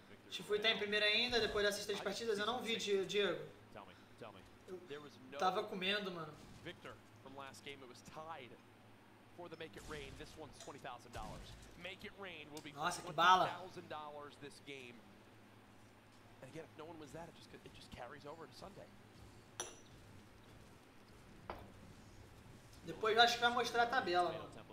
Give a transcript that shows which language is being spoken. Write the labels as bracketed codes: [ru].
[pt] Tfue tá em primeiro ainda, depois dessas 3 partidas. Eu não vi, Diego. Eu tava comendo, mano. [en] Victor from last game, it was tied for the Make It Rain. This one's $20,000. Make It Rain will be $20,000 this game. And again, if no one was that, it just carries over to Sunday. [pt] Depois eu acho que vai mostrar a tabela, mano.